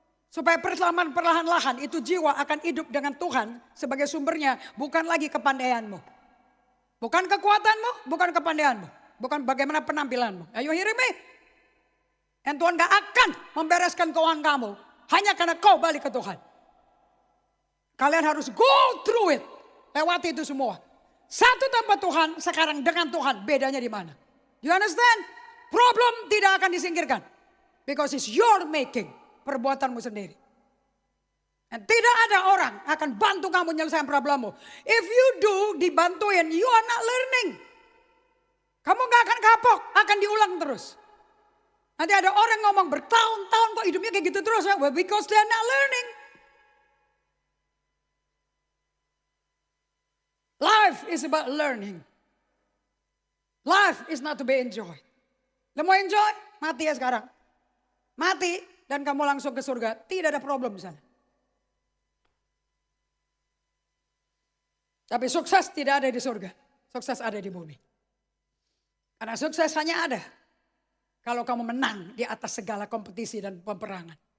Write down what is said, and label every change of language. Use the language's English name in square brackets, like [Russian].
[Indonesian] Supaya perlahan-lahan itu jiwa akan hidup dengan Tuhan sebagai sumbernya. Bukan lagi kepandaianmu. Bukan kekuatanmu, bukan kepandaianmu. Bukan bagaimana penampilanmu. Ayo [English] hear me. [Indonesian] Dan Tuhan gak akan membereskan keuangan kamu. Hanya karena kau balik ke Tuhan. Kalian harus [English] go through it. [Indonesian] Lewati itu semua. Satu tanpa Tuhan, sekarang dengan Tuhan. Bedanya di mana? [English] You understand? [Indonesian] Problem tidak akan disingkirkan. [English] Because it's your making. [Indonesian] Perbuatanmu sendiri. Dan tidak ada orang akan bantu kamu menyelesaikan problemmu. [English] If you do, dibantuin, you are not learning. [Indonesian] Kamu gak akan kapok, akan diulang terus. Nanti ada orang ngomong bertahun-tahun kok hidupnya kayak gitu terus. [English] Well, because they are not learning. Life is about learning. Life is not to be enjoyed. [Indonesian] Lo mau enjoy? Mati ya sekarang. Mati dan kamu langsung ke surga. Tidak ada problem di sana. Tapi sukses tidak ada di surga. Sukses ada di bumi. Karena sukses hanya ada kalau kamu menang di atas segala kompetisi dan peperangan.